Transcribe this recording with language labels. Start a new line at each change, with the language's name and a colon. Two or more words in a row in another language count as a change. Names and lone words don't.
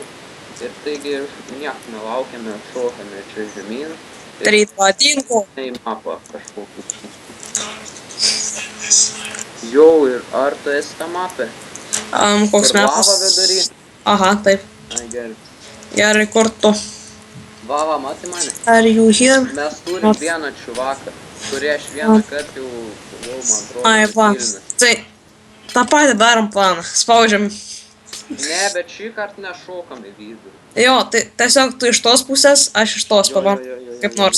Lithuanian: Ir taigi nieko nelaukiame, šokame čia žemyn. Daryt patinku. Į mapą kažkokį. Jau ir ar tu esi tą mapę? Koks Kur metas? lava vidury? Aha, taip. Ai, gerai. Gerai, kur tu? Va, matai mane?
English: Are you here?
Lithuanian: Mes turim vieną čiuvaką, kurį aš vieną kartą jau, man atrodo, Ai, va. nukilinęs. Tai tą patį darom planą. Spaudžiam. Ne, bet šį kartą nešokam į vidų. Jo, tai tiesiog tu iš tos pusės, aš iš tos Jo, pabandom. Kaip nors.